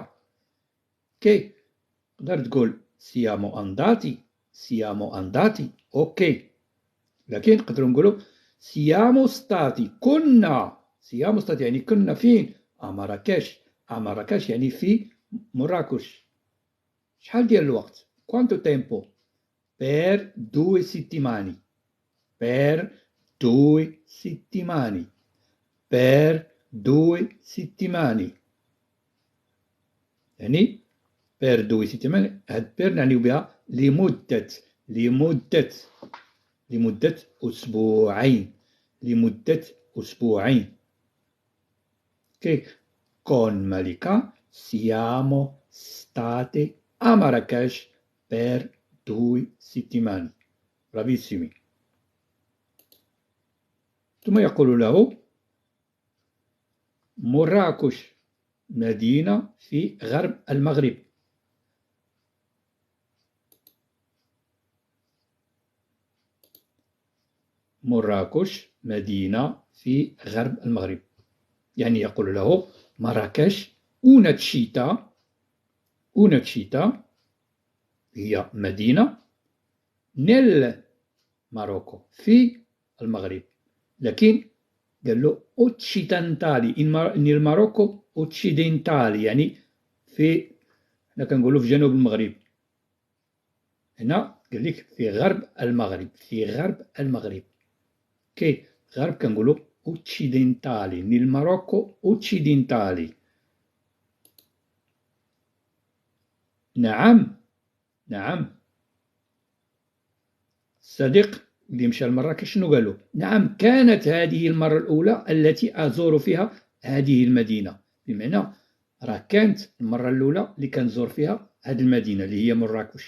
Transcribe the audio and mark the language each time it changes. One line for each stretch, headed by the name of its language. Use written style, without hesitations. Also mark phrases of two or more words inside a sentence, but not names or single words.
Arabic: اوكي، تقدر تقول
Italian: siamo andati
Arabic: اوكي، لكن نقدروا نقولوا
Italian: siamo stati siamo stati
Arabic: يعني كنا فين؟ مراكش يعني في مراكش. شحال ديال الوقت؟
Italian: quanto tempo? per 2 settimane. per 2 settimane. يعني per 2 settimane،
Arabic: هاد بير نعنيو بها لمدة أسبوعين. لمدة أسبوعين.
English: Okay.
Italian: Con Malika siamo state a Marrakesh per 2 settimane. Bravissimi.
Arabic: ثم يقول له: مراكش مدينة في غرب المغرب. مراكش مدينة في غرب المغرب. يعني يقول له مراكش
Italian: una città
Arabic: هي مدينة
Italian: nel Marocco
Arabic: في المغرب، لكن قال له
Italian: occidentali nel Marocco occidentali،
Arabic: يعني في، حنا كنقولوا في جنوب المغرب، هنا قال لك في غرب المغرب، في غرب المغرب. كي غرب كنقولوا
Italian: occidentali nel Marocco occidentali.
Arabic: نعم نعم. الصديق اللي مشى لمراكش شنو قال له؟ نعم، كانت هذه المرة الأولى التي أزور فيها هذه المدينة. بمعنى راه كانت المرة الأولى اللي كنزور فيها هذه المدينة اللي هي مراكش.